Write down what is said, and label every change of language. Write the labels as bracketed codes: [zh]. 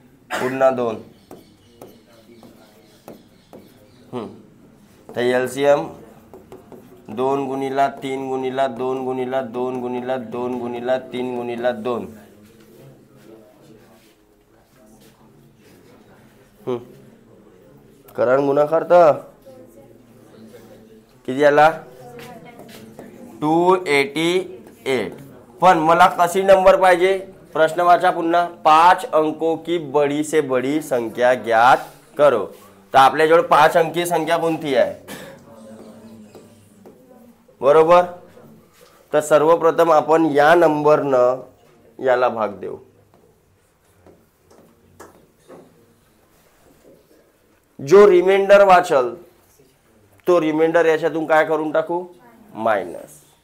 [mr] पुन्हा 2 तर LCM 2 गुणिला 3 गुणिला 2 गुणिला 2 गुणिला 2 गुणिला 3 गुणिला 2 करा गुणाकार तर किती आला 288. पण मला कशी नंबर पाहिजे प्रश्न वाचा पुन्हा. [hi] 5 अंकों की बड़ी से बड़ी संख्या ज्ञात करो. [mr] तर आपल्याजवळ 5 अंकी संख्या कोणती आहे बरोबर. तर सर्वप्रथम आपण या नंबरनं याला भाग देऊ. जो रिमाइंडर वाचल तो रिमाइंडर याच्यातून काय करून टाकू मायनस.